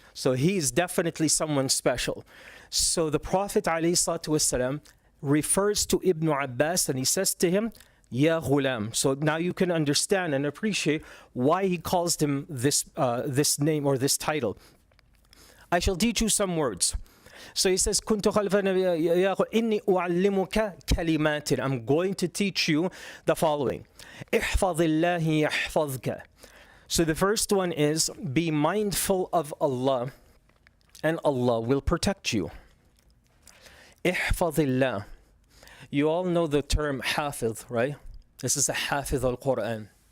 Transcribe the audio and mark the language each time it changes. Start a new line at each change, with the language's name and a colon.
English: So he is definitely someone special. So the Prophet ﷺ refers to Ibn Abbas and he says to him, Ya ghulam. So now you can understand and appreciate why he calls him this name or this title. I shall teach you some words. So he says,
Arabic: كنت خلف النبي إني أعلمك كلمات.
English: I'm going to teach you the following.
Arabic: احفظ الله يحفظك.
English: So the first one is, be mindful of Allah and Allah will protect you.
Arabic: احفظ الله.
English: You all know the term hafiz, right? This is a hafiz al-Quran.